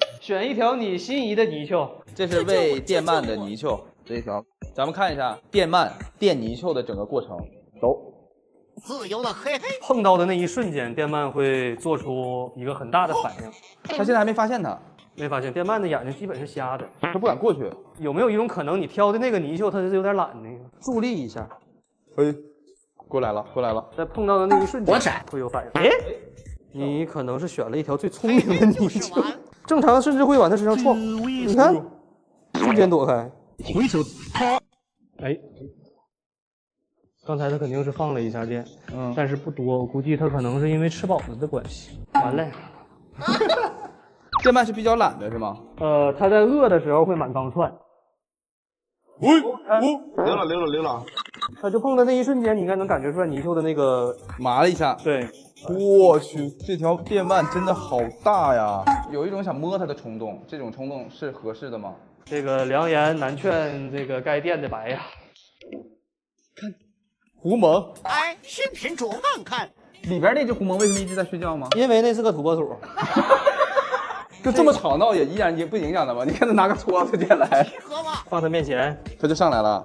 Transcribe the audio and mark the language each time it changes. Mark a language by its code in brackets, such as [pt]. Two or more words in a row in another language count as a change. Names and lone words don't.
[zh] 選一條你心儀的泥鰍，這是餵電鰻的泥鰍，這一條。咱們看一下電鰻電泥鰍的整個過程。走。自由的嘿嘿。碰到的那一瞬間，電鰻會做出一個很大的反應。他現在還沒發現他。沒發現，電鰻的眼睛基本是瞎的，他不敢過去。有沒有一種可能，你挑的那個泥鰍，它是有點懶那個？助力一下。哎，過來了，過來了。在碰到的那一瞬間，會有反應。哎，你可能是選了一條最聰明的泥鰍，正常甚至會往它身上撞。你看，瞬間躲開。回手啪！哎，剛才他肯定是放了一下電，但是不多，我估計他可能是因為吃飽了的關係。完了。電鰻是比較懶的是嗎？它在餓的時候會滿缸竄。溜了。它就碰到那一瞬間，你應該能感覺出來泥鰍的那個麻了一下。對，我去，這條電鰻真的好大呀！有一種想摸它的衝動，這種衝動是合適的嗎？這個良言難勸，這個該電的白呀。看，狐獴。哎，新品種看看。裡邊那隻狐獴為什麼一直在睡覺嗎？因為那是個土撥鼠。就這麼吵鬧也依然也不影響的嗎？你看他拿個戳子進來，放他面前，他就上來了，